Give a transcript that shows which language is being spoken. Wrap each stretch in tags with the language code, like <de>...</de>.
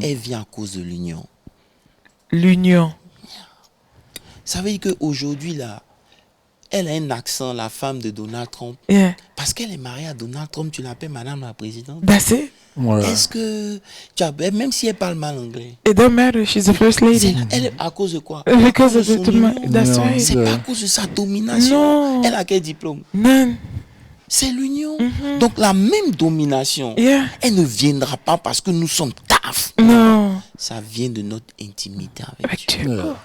<fr>Elle vient à cause de l'union. L'union. Ça veut dire qu'aujourd'hui, là, elle a un accent, la femme de Donald Trump. Parce qu'elle est mariée à Donald Trump, tu l'appelles Madame la Présidente. C'est. Est-ce que, même si elle parle mal anglais,</fr> <en>it don't matter, she's the first lady.</en> <fr>Elle, à cause de quoi?</fr> <en>Because of the that's right.</en> <fr>C'est pas à cause de sa domination. Elle a quel diplôme?</fr> <en>None.</en> <fr>C'est l'union. Donc la même domination, elle ne viendra pas parce que nous sommes taf. Non. Ça vient de notre intimité avec Dieu.</fr>